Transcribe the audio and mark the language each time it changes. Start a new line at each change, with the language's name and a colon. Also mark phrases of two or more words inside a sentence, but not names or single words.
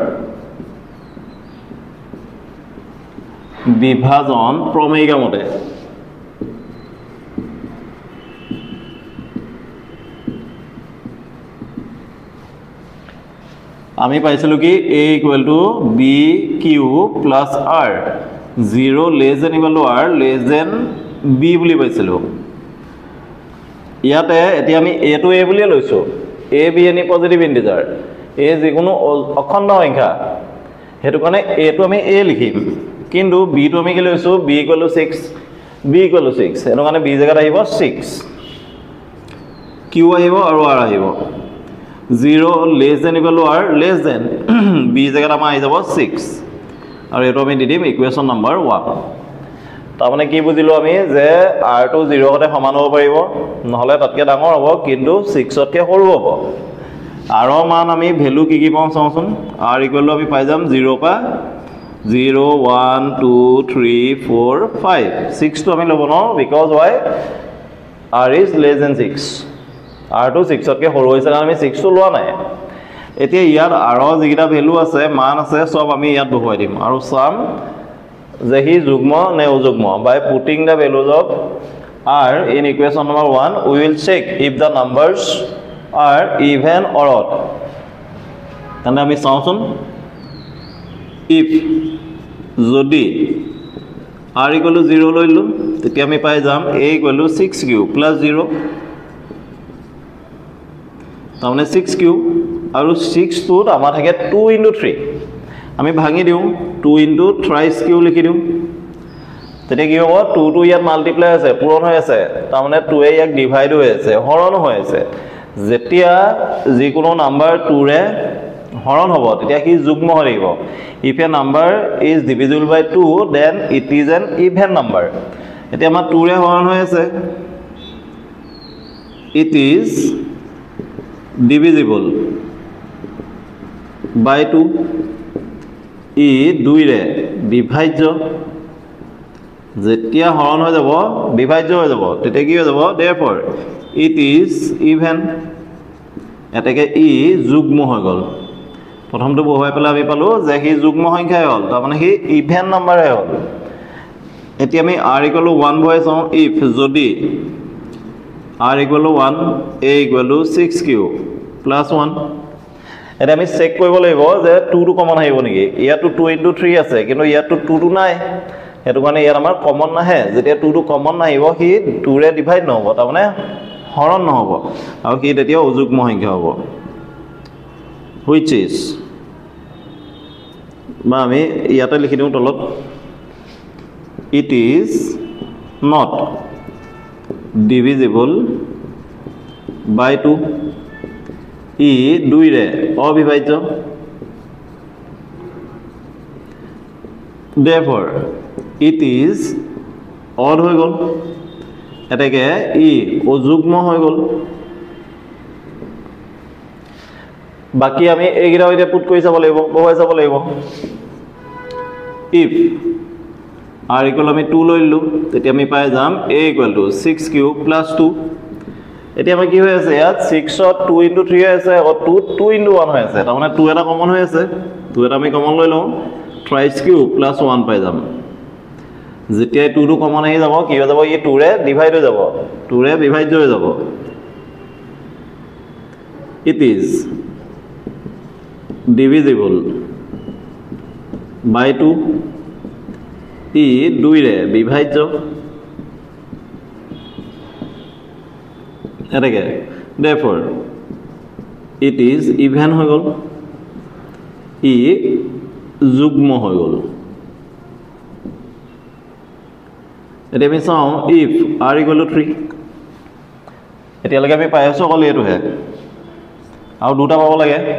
Assamese: বিভাজন প্ৰমেয়িকা মতে আমি পাইছিলো কি
English: a equal to bq plus r 0 less than equal to r less than b
Assamese: বুলি পাইছিলো ইয়াতে এতিয়া আমি a to a বুলি লৈছো
English: a b any positive integer
Assamese: a যিকোনো অখণ্ড সংখ্যা হেতু কাৰণে a to আমি a লিখিম কিন্তু b to আমি কি লৈছো
English: b equal to 6 b equal to 6
Assamese: হেতু কাৰণে b জায়গাত আহিব 6 q আহিব আৰু r আহিব
English: 0 less than equal to r less than b জায়গাত আমাৰ আহি যাব 6 আৰু এটো আমি দি দিম equation number 1 তাৰ মানে কি বুজিলো আমি যে r টো 0 হতে সমান হ'ব পাৰিব নহলে তাতকে ডাঙৰ হ'ব
Assamese: কিন্তু 6 তকে সৰু হ'ব r ৰ মান আমি ভ্যালু কি পাম চাওঁচোন
English: r equal to
Assamese: আমি পাই যাম 0 পা 0 1 2 3 4 5 6 to আমি লব ন
English: because why r is less than 6 r
Assamese: to 6 তকে সৰু হৈছে কাৰণ আমি 6 to লোৱা নাই এতিয়া ইয়াৰ r ৰ যিটা ভ্যালু আছে মান আছে সব আমি ইয়াত বহুৱাই দিম আৰু সাম যে হি যুগ্ম নে অযুগ্ম
English: by putting the values of r in equation number 1 we will check if the numbers are even or odd
Assamese: তেনে আমি চাওঁচোন if যদি r equal to 0 লইলো তেতিয়া আমি পাই যাম
English: a equal to 6q plus 0
Assamese: তাৰমানে 6 কিউব আৰু 6 টোত আমাৰ থাকে 2 × 3 আমি ভাঙি দিওঁ 2 × thrice কিউব লিখি দিওঁ তেতিয়া কি হ'ব 2 টো ইয়াত মাল্টিপ্লাই আছে পূৰণ হৈ আছে তাৰমানে 2 এ ইয়াক ডিভাইড হৈ আছে হৰণ হৈ আছে যেতিয়া যিকোনো নাম্বাৰ 2 ৰে হৰণ হ'ব তেতিয়া কি যুগ্ম হৈ থাকিব
English: if a number is divisible by 2 then it is an even number
Assamese: এতিয়া আমাৰ 2 ৰে হৰণ হৈ আছে
English: it is divisible by 2
Assamese: ই 2 ৰে বিভাজ্য যেতিয়া হৰণ হৈ যাব বিভাজ্য হৈ যাব তেতিয়া কি হৈ যাব
English: therefore it is even
Assamese: এটাকে ই যুগ্ম হৈ গল প্ৰথমটো বহুৱাই পেলাই আমি পালো যে কি যুগ্ম সংখ্যাই হ'ল তাৰ মানে কি
English: even number
Assamese: হ'ল এতিয়া আমি r = 1 ভৰাই চাওঁ if যদি r = 1 a = 6 কিউব + 1 এটা আমি চেক কৰিব লাগিব যে 2 টো কমন আহিব নেকি ইয়াতো 2 × 3 আছে কিন্তু ইয়াতো 2 টো নাই হেতু কাৰণে ইয়াত আমাৰ কমন নাহে যেতিয়া 2 টো কমন নাহিব কি 2 ৰে ডিভাইড নহব তাৰ মানে হৰণ নহব আৰু কি তেতিয়া অযুগ্ম সংখ্যা হ'ব
English: which is
Assamese: বা আমি ইয়াতে লিখি দিওঁ তলত
English: it is not divisible by 2
Assamese: ই 2 ৰে অবিভাজ্য
English: therefore it is odd
Assamese: হৈ গল এটাকে ই অযুগ্ম হৈ গল বাকি আমি এইগিটা এতিয়া পুট কৰি চাব লাগিব বহুৱাই চাব লাগিব if r = আমি 2 লৈলো তেতিয়া আমি পাই যাম a = 6 কিউব + 2 এতিয়া আমাৰ কি হৈ আছে ইয়াত 6 ত 2 × 3 আছে আৰু 2 2 × 1 হৈ আছে তাৰ মানে 2 এটা কমন হৈ আছে 2 এটা আমি কমন লৈ লওঁ thrice কিউব + 1 পাই যাম যেতিয়া 2 টো কমন আহি যাব কি হৈ যাব ই 2 ৰে ডিভাইড হৈ যাব 2 ৰে বিভাজ্য হৈ যাব
English: it is divisible
Assamese: by 2 ই 2 ৰে বিভাজ্য এটাকে
English: therefore it is even
Assamese: হৈ গল ই যুগ্ম হৈ গল এতিয়া আমি চাওঁ if r = 3 এতিয়ালৈকে আমি পাই আছো অকল এইটোহে আৰু দুটা পাব লাগে